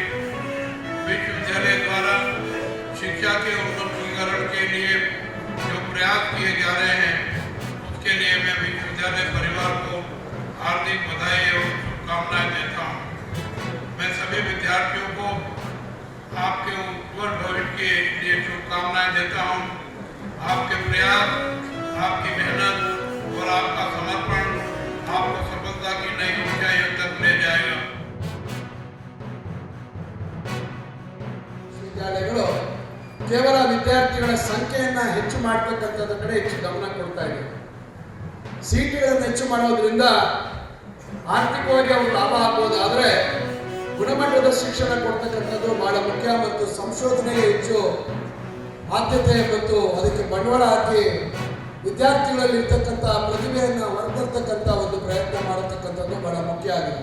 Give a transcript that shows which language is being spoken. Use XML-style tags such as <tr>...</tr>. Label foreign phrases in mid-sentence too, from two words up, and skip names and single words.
<hi>विश्वविद्यालय द्वारा शिक्षा के उन्नतीकरण के लिए जो प्रयास किए जा रहे हैं, उसके लिए मैं विश्वविद्यालय परिवार को हार्दिक बधाई और शुभकामनाएं देता हूँ. मैं सभी विद्यार्थियों को आपके उज्ज्वल भविष्य के लिए शुभकामनाएं देता हूँ. आपके प्रयास, आपकी मेहनत और आपका समर्पण आपको सफलता की नई ऊंचाइयों तक ले जाएगा.</hi> <kn>ವಿದ್ಯಾಲಯಗಳು ಕೇವಲ ವಿದ್ಯಾರ್ಥಿಗಳ ಸಂಖ್ಯೆಯನ್ನು ಹೆಚ್ಚು ಮಾಡತಕ್ಕಂಥದ್ರ ಕಡೆ ಹೆಚ್ಚು ಗಮನ ಕೊಡ್ತಾ ಇದೆ. ಸೀಟುಗಳನ್ನು ಹೆಚ್ಚು ಮಾಡೋದ್ರಿಂದ ಆರ್ಥಿಕವಾಗಿ ಅವರು ಲಾಭ ಆಗ್ಬೋದು, ಆದರೆ ಗುಣಮಟ್ಟದ ಶಿಕ್ಷಣ ಕೊಡ್ತಕ್ಕಂಥದ್ದು ಬಹಳ ಮುಖ್ಯ ಮತ್ತು ಸಂಶೋಧನೆಗೆ ಹೆಚ್ಚು ಆದ್ಯತೆ ಮತ್ತು ಅದಕ್ಕೆ ಬಂಡವಾಳ ಹಾಕಿ ವಿದ್ಯಾರ್ಥಿಗಳಲ್ಲಿ ಇರ್ತಕ್ಕಂಥ ಪ್ರತಿಭೆಯನ್ನು ಹೊರತರ್ತಕ್ಕಂಥ ಒಂದು ಪ್ರಯತ್ನ ಮಾಡತಕ್ಕಂಥದ್ದು ಬಹಳ ಮುಖ್ಯ ಆಗಿದೆ.</kn>